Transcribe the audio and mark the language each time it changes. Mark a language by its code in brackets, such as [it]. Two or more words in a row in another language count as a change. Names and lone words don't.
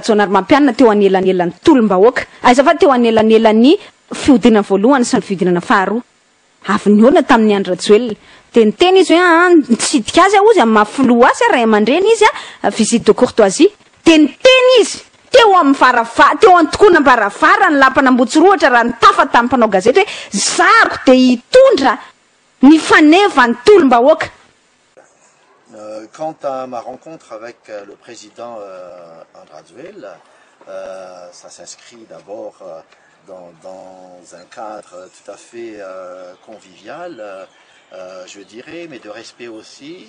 [mg] Rajonary Mampianina teo anelanelan'ny tolom-bahoaka azafady teo anelanelan'ny fiodinana voalohany sy ny fiodinana faharoa avy niorina tamin'ny Andry Rajoelina de nyteny izy hoe nitsidika azy izy mafiloa azy ray aman-dreny izy [fr] visite de courtoisie [mg] de nyteny izy teo amin'ny teo antokoana baravara ny lampanambotsiroatra raha nitafa tamin'ny mpanao gazety hoe zako de hitondra ny faneva ny tolom-bahoaka. [fr] Quant à ma rencontre avec le président Andry Rajoelina, ça s'inscrit d'abord dans un cadre tout à fait convivial, je dirais, mais de respect aussi.